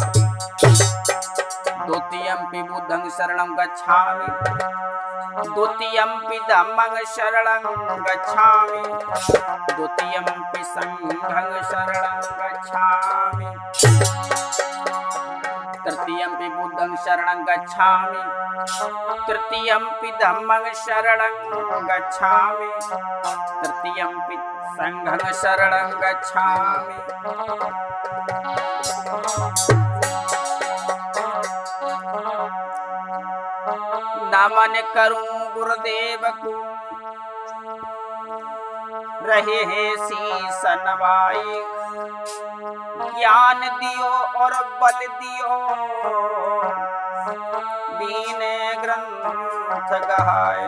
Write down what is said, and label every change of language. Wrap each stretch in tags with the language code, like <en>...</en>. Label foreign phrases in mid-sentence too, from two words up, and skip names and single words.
<pi>द्वितीयंपि बुद्धं शरणं गच्छामि, द्वितीयंपि धम्मं शरणं गच्छामि, द्वितीयंपि संघं शरणं गच्छामि। तृतीयंपि बुद्धं शरणं गच्छामि, तृतीयंपि धम्मं शरणं गच्छामि, तृतीयंपि संघं शरणं गच्छामि।</pi> <hi>नमन करूं गुरुदेव को, रहे हैं शीस नवाई। ज्ञान दियो और बल दियो, दीन ग्रंथ गहाए।</hi>